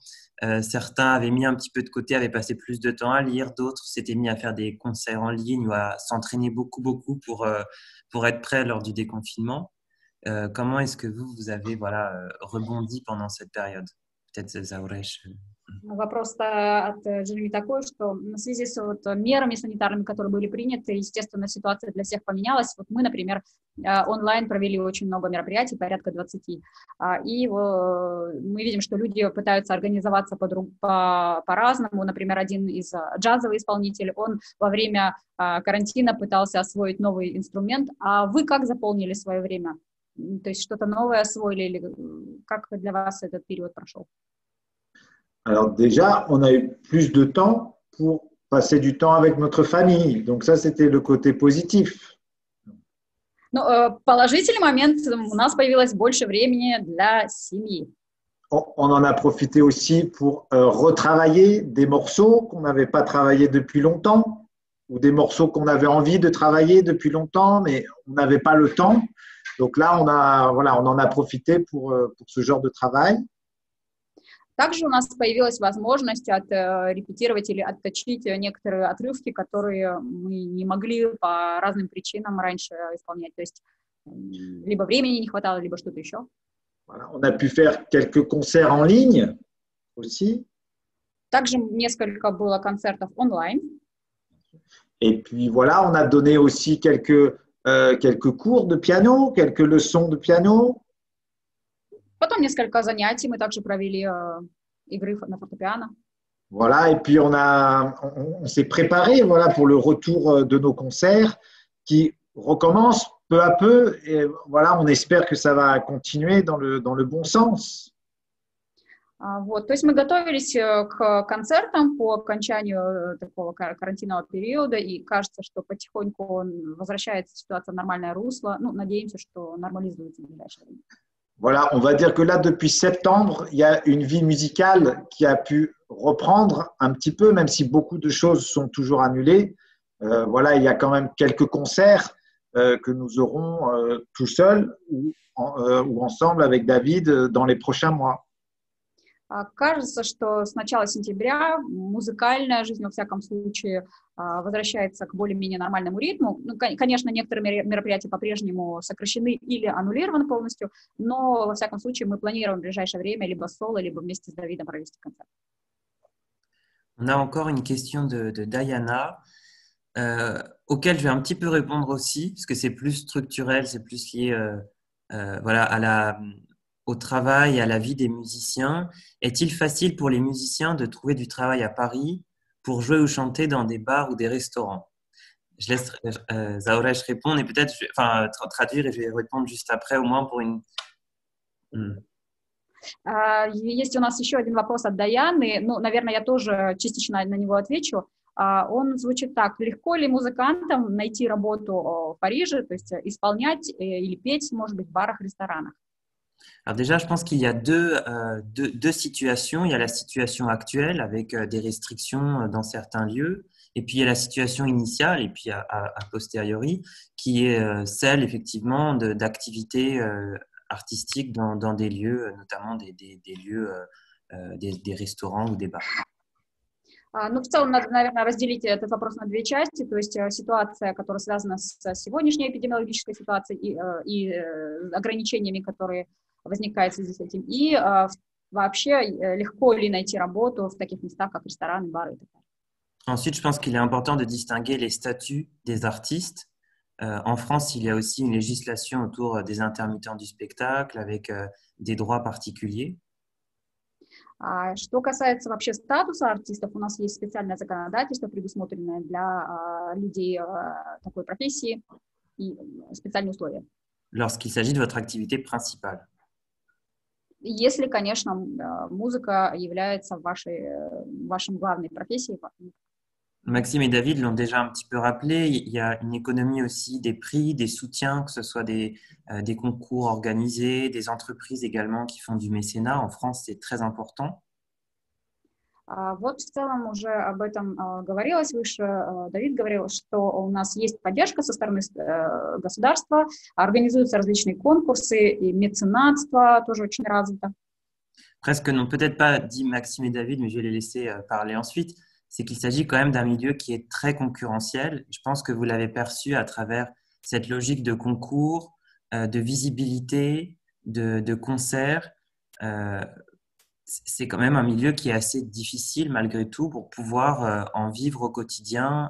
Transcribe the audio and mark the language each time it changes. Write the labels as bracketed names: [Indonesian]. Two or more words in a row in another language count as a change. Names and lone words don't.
[French] Certains avaient mis un petit peu de côté, avaient passé plus de temps à lire, d'autres s'étaient mis à faire des concerts en ligne ou à s'entraîner beaucoup pour être prêts lors du déconfinement. Comment est-ce que vous avez voilà, rebondi pendant cette période? Peut-être Zaurèche. [Russian] Вопрос от Джереми такой, что в связи с вот мерами санитарными, которые были приняты, естественно, ситуация для всех поменялась. Вот мы, например, онлайн провели очень много мероприятий, порядка 20. И мы видим, что люди пытаются организоваться по-разному. Например, один из джазовый исполнитель, он во время карантина пытался освоить новый инструмент. А вы как заполнили свое время? То есть что-то новое освоили или как для вас этот период прошел? [French] Alors déjà, on a eu plus de temps pour passer du temps avec notre famille. Donc ça, c'était le côté positif. [Russian] Ну, положительный момент, у нас появилось больше времени для семьи. [French] On en a profité aussi pour retravailler des morceaux qu'on n'avait pas travaillés depuis longtemps ou des morceaux qu'on avait envie de travailler depuis longtemps, mais on n'avait pas le temps. Donc là, on en a profité pour ce genre de travail. [Russian] Также у нас появилась возможность отрепетировать или отточить некоторые отрывки, которые мы не могли по разным причинам раньше исполнять. То есть либо времени не хватало, либо что-то еще. [French] Voilà, on a pu faire quelques concerts en ligne aussi. [Russian] Также несколько было концертов онлайн. [French] Et puis voilà, on a donné aussi quelques cours de piano, quelques leçons de piano. [Russian] Потом несколько занятий мы также провели игры на фортепиано. [French] Voilà, et puis on s'est préparé voilà, pour le retour de nos concerts qui recommencent peu à peu. Et voilà, on espère que ça va continuer dans le bon sens. [Russian] Вот, то есть мы готовились к концертам по окончанию такого карантинного периода, и кажется, что потихоньку возвращается ситуация в нормальное русло. Ну, надеемся, что нормализуется в ближайшее время. [French] Voilà, on va dire que là, depuis septembre, il y a une vie musicale qui a pu reprendre un petit peu, même si beaucoup de choses sont toujours annulées. Voilà, il y a quand même quelques concerts que nous aurons tout seuls ou ensemble avec David dans les prochains mois. [Russian] Кажется, что с начала сентября музыкальная жизнь, во всяком случае, возвращается к более-менее нормальному ритму. Ну, конечно, некоторые мероприятия по-прежнему сокращены или аннулированы полностью, но, во всяком случае, мы планируем в ближайшее время либо соло, либо вместе с Давидом провести концерт. [French] On a encore une question de Diana, auquel je vais un petit peu répondre aussi, parce que c'est plus structurel, c'est plus lié voilà, au travail, à la vie des musiciens. Est-il facile pour les musiciens de trouver du travail à Paris pour jouer ou chanter dans des bars ou des restaurants? Je laisse Zaurèche répondre et peut-être traduire et je vais répondre juste après, au moins pour une… [Russian] Есть у нас еще один вопрос от Даяны. Ну, наверное, я тоже частично на него отвечу. Он звучит так. Легко ли музыкантам найти работу в Париже, то есть исполнять или петь, может быть, в барах, ресторанах? [French] Alors déjà, je pense qu'il y a deux situations. Il y a la situation actuelle avec des restrictions dans certains lieux, et puis il y a la situation initiale, et puis a posteriori, qui est celle effectivement d'activités artistiques dans des lieux, notamment des lieux, des restaurants ou des bars. [Russian] Ну, в целом, надо, наверное, разделить этот вопрос на две части, то есть ситуация, которая связана с сегодняшней эпидемиологической ситуацией и ограничениями, которые возникают в связи с этим, и вообще легко ли найти работу в таких местах, как рестораны, бары и так далее. [French] Ensuite, je pense qu'il est important de distinguer les statuts des artistes. En France, il y a aussi une législation autour des intermittents du spectacle avec des droits particuliers. [Russian] Что касается вообще статуса артистов, у нас есть специальное законодательство, предусмотренное для людей такой профессии и специальные условия. [French] Lorsqu'il s'agit de votre activité principale. [Russian] Если, конечно, музыка является вашим главной профессией. [French] Maxime et David l'ont déjà un petit peu rappelé, il y a une économie aussi des prix, des soutiens, que ce soit des concours organisés, des entreprises également qui font du mécénat. En France, c'est très important. [Russian] Вот в целом уже об этом говорилось выше. Давид говорил, что у нас есть поддержка со стороны государства, организуются различные конкурсы, и меценатство тоже очень развито. [French] Presque non, peut-être pas dit Maxime et David, mais je vais les laisser parler ensuite. C'est qu'il s'agit quand même d'un milieu qui est très concurrentiel. Je pense que vous l'avez perçu à travers cette logique de concours, de visibilité, de concerts. C'est quand même un milieu qui est assez difficile malgré tout pour pouvoir en vivre au quotidien.